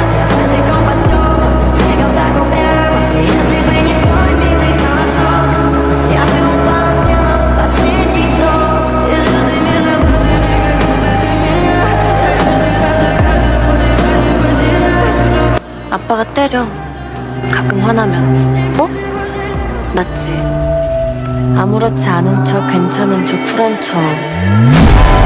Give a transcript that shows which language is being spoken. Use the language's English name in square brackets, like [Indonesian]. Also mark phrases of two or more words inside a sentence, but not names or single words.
[Russian] Языком по стеклам, бегал так упрямо. Если бы не твой милый голосок, я бы упала, сделав последний вздох. И звездами забытыми, как будто ты меня. Я каждый раз загадывал тебя не потерять. [Korean] 아빠가 때려. 가끔 화나면. 뭐? 맞지? 아무렇지 않은 척, 괜찮은 척, 쿨한 척.